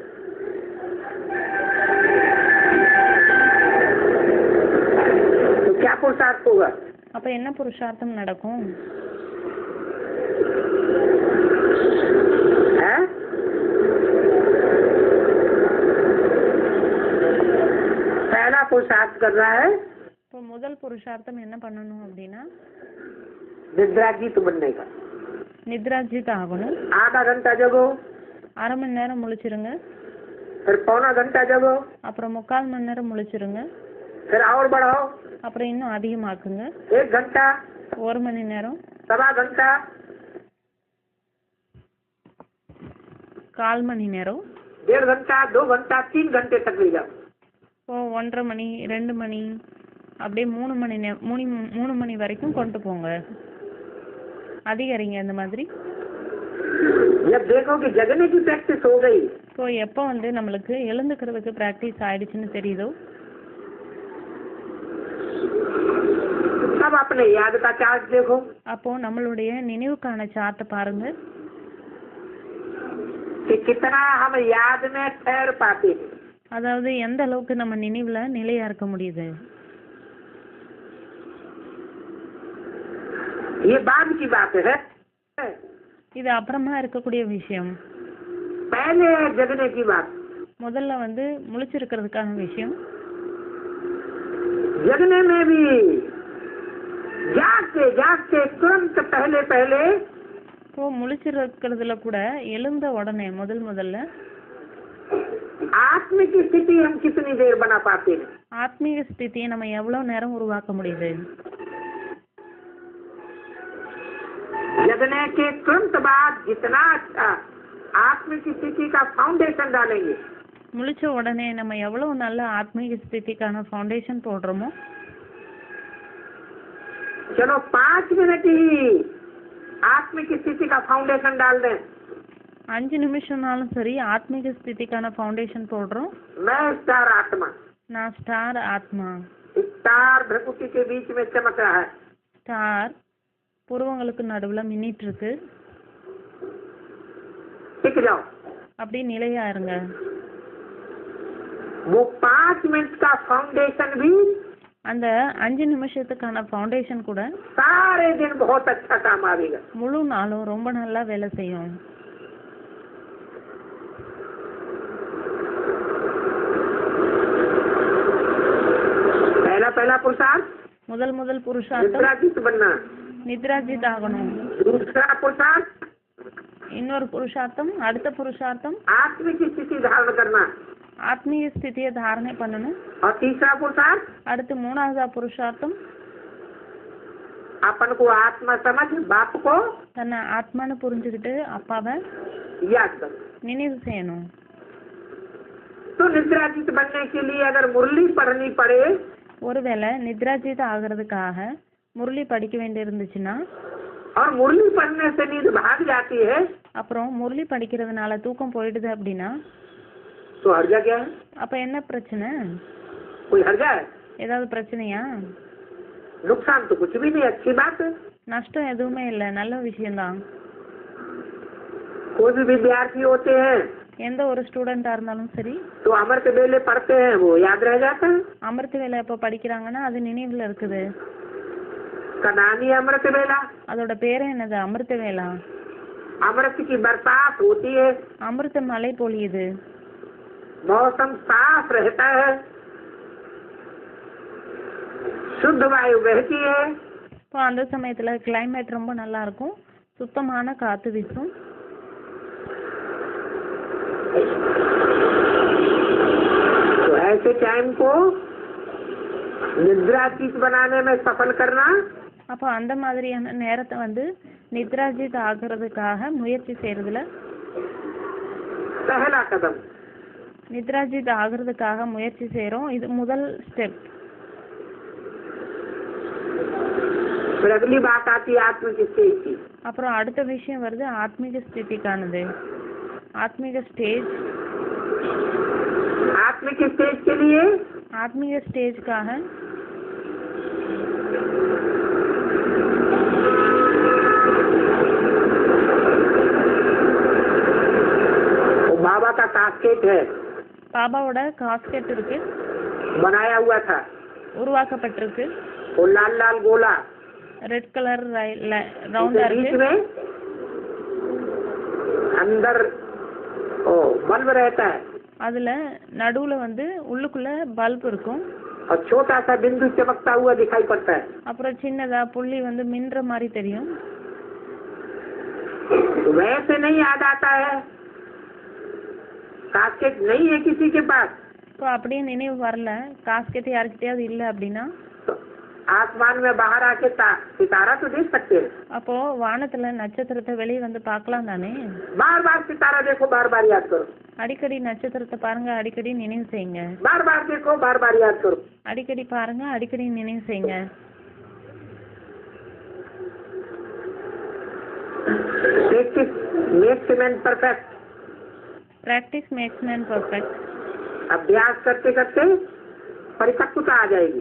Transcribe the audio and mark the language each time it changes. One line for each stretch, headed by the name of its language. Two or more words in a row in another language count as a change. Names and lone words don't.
Hindi: तो क्या पुरुषार्थ होगा?
Tamil: அப்ப என்ன புருஷார்த்தம் நடக்கும்?
Hindi: है? पहला पुरुषार्थ कर रहा है
Tamil: இப்போ முதல் புருஷார்த்தம் என்ன பண்ணணும் அப்படின்னா,
Hindi: निद्रा जीत बनने का।
Tamil: நித்ராஜித் ஆகணும்.
Hindi: आधा घंटा जगो,
Tamil: அரை மணி நேரம் முழிச்சிருங்க,
Hindi: फिर पौना घंटा जगो,
Tamil: அப்புறம் 3/4 மணி நேரம் முழிச்சிருங்க,
Hindi: फिर और बढ़ाओ,
Tamil: அப்புறம் இன்னும் அதிகமாக்குங்க,
Hindi: 1 घंटा,
Tamil: 1 மணி நேரம்,
Hindi: 1.25 घंटा,
Tamil: 1/4 மணி நேரம்,
Hindi: 1.5 घंटा, 2 घंटा, 3 घंटे तक ले जाओ।
Tamil: இப்போ 1:30 மணி 2 மணி அப்படியே 3 மணி வரைக்கும் கொண்டு போங்க. அதிகரிங்க இந்த மாதிரி.
Hindi: जब देखो कि जगने की प्रैक्टिस हो गई,
Tamil: இப்போ எப்போ வந்து நம்மளுக்கு எழுந்துக்கிறதுக்கு ப்ராக்டிஸ் ஆயிடுச்சுன்னு தெரியுதோ,
Hindi: अब अपने याद का चार्ट देखो।
Tamil: அப்போ நம்மளுடைய நினைவுக்கான சார்ட்டை பாருங்க.
Hindi: कि कितना हम याद में ठहर पाते हैं।
Tamil: அதாவது எந்த அளவுக்கு நம்ம நினைவுல நிலையா இருக்க முடியுது.
Hindi: ये बाद की बात है।
Tamil: இது அப்புறமா இருக்கக்கூடிய விஷயம்.
Hindi: पहले है जगने की बात।
Tamil: முதல்ல வந்து முழிச்சிருக்கிறதுக்கான விஷயம்.
Hindi: जगने में भी जागते जागते तुरंत पहले पहले
Tamil: இப்போ முழிச்சிருக்கிறதுல கூட எழுந்த உடனே முதல்ல
Hindi: आत्मिक स्थिति हम कितनी देर बना पाते हैं।
Tamil: ஆத்மீக ஸ்திதியை நம்ம எவ்வளவு நேரம் உருவாக்க முடியுது?
Hindi: जगने के तुरंत बाद जितना अच्छा आत्मिक स्थिति का फाउंडेशन डालेंगे,
Tamil: முழிச்ச உடனே நம்ம எவ்வளவு நல்ல ஆத்மீக ஸ்திதிக்கான ஃபவுண்டேஷன் போடுறோமோ,
Hindi: चलो 5 मिनट ही आत्मिक स्थिति का फाउंडेशन डाल दें।
Tamil: 5 நிமிஷம்னாலும் சரி ஆத்மீக ஸ்திதிக்கான ஃபவுண்டேஷன் போடுறோம்.
Hindi: मैं स्टार आत्मा,
Tamil: நான் ஸ்டார் ஆத்மா.
Hindi: स्टार भ्रकुटी के बीच में चमक रहा है।
Tamil: ஸ்டார் புருவங்களுக்கு நடுவுல மின்னிட்டு இருக்கு.
Hindi: टिक जाओ,
Tamil: அப்படி நிலையா இருங்க.
Hindi: वो 5 मिनट का फाउंडेशन भी
Tamil: அந்த 5 நிமிஷத்துக்கான ஃபவுண்டேஷன் கூட
Hindi: सारे दिन बहुत अच्छा काम आएगा।
Tamil: முழு நாளும் ரொம்ப நல்லா வேலை செய்யும்.
Hindi: पहला पहला पुरुषार्थ
Tamil: முதல் புருஷார்த்தம்
Hindi: निद्राजीत बनना,
Tamil: நித்ராஜித் ஆகணும்.
Hindi: दूसरा पुरुषार्थ
Tamil: இன்னொரு புருஷார்த்தம், அடுத்த புருஷார்த்தம்
Hindi: आत्मिक स्थिति धारण करना,
Tamil: ஆத்மீக ஸ்திதியை தாரணை பண்ணணும்.
Hindi: और तीसरा पुरुषार्थ
Tamil: அடுத்து மூணாவதா புருஷார்த்தம்
Hindi: अपन को आत्मा समझ बाप को
Tamil: தன்னை ஆத்மான்னு புரிஞ்சுக்கிட்டு அப்பாவை
Hindi: याद करो।
Tamil: நினைவு செய்யணும்.
Hindi: तो निद्राजीत बनने के लिए अगर मुरली पढ़नी पड़े
Tamil: ஒருவேளை நித்ராஜித் ஆகிறதுக்காக முரளி படிக்க வேண்டி இருந்துச்சுன்னா,
Hindi: और मुरली पढ़ने से नींद भाग जाती है,
Tamil: அப்புறம் முரளி படிக்கிறதுனால தூக்கம் போயிடுது அப்படின்னா
Hindi: तो हर्जा क्या है?
Tamil: அப்ப என்ன பிரச்சனை?
Hindi: कोई हर्जा है?
Tamil: ஏதாவது பிரச்சனையா?
Hindi: नुकसान तो कुछ भी नहीं, अच्छी बात है।
Tamil: நஷ்டம் எதுவுமே இல்லை, நல்ல விஷயம்தான்.
Hindi: कोई भी विद्यार्थी होते हैं
Tamil: எந்த ஒரு ஸ்டூடெண்டா இருந்தாலும் சரி,
Hindi: तो अमृत वेले पढ़ते हैं, वो याद रह जाता है।
Tamil: அமிர்த வேலை எப்போ படிக்கிறாங்கன்னா அது நினைவுல இருக்குது.
Hindi: कनानी अमृत वेला,
Tamil: அதோட பேரே என்னது? அமிர்த வேலா.
Hindi: अमृत की बरसात होती है,
Tamil: அமிர்த மழை பொழியுது,
Hindi: मौसम साफ रहता है, शुद्ध वायु बहती है,
Tamil: இப்போ அந்த சமயத்துல கிளைமேட் ரொம்ப நல்லா இருக்கும், சுத்தமான காத்து வீசும்.
Hindi: तो ऐसे टाइम को निद्रातीत बनाने में सफल करना
Tamil: அப்போ அந்த மாதிரியான நேரத்தை வந்து நித்ராஜித் ஆகிறதுக்காக முயற்சி செய்யறதுல,
Hindi: पहला कदम।
Tamil: நித்ராஜித் ஆகிறதுக்காக முயற்சி செய்றோம், இது முதல் ஸ்டெப்.
Hindi: फिर अगली बात आती है आत्मिक स्टेज की।
Tamil: அப்புறம் அடுத்த விஷயம் வருது ஆத்மீக ஸ்திதிக்கானது. ஆத்மீக ஸ்டேஜ்.
Hindi: आत्मिक स्टेज के लिए
Tamil: ஆத்மீக ஸ்டேஜ்க்காக
Hindi: वो बाबा का कास्केट है,
Tamil: பாபாவோட காஸ்கெட் இருக்கு,
Hindi: बनाया हुआ था,
Tamil: உருவாக்கப்பட்டிருக்கு.
Hindi: वो लाल लाल गोला,
English: red colour
Tamil: ரவுண்டா
Hindi: उसके बीच
Tamil: இருக்கு.
Hindi: में अंदर ओ बल्ब रहता है,
Tamil: அதுல நடுவுல வந்து உள்ளுக்குள்ள பல்ப் இருக்கும்.
Hindi: और छोटा सा बिंदु चमकता हुआ दिखाई पड़ता है।
Tamil: அப்புறம் சின்னதா புள்ளி வந்து மின்ற மாதிரி தெரியும்.
Hindi: वैसे नहीं याद आता है, कास्केट नहीं है किसी के पास,
Tamil: இப்போ அப்படியே நினைவு வரல, காஸ்கெட் யாருக்கிட்டயாவது இல்லை அப்படின்னா
Hindi: तो आसमान में बाहर आके सितारा तो देख सकते हैं।
Tamil: அப்போ வானத்துல நட்சத்திரத்தை வெளியே வந்து பார்க்கலாம் தானே.
Hindi: बार बार सितारा देखो, बार बार याद करो,
Tamil: அடிக்கடி நட்சத்திரத்தை பாருங்க, அடிக்கடி நினைவு செய்யுங்க.
Hindi: बार बार देखो, बार बार याद करो।
Tamil: அடிக்கடி பாருங்க, அடிக்கடி நினைவு செய்யுங்க.
English: practice makes man perfect. practice makes man perfect.
Hindi: अभ्यास करते करते परिपक्वता आ जाएगी।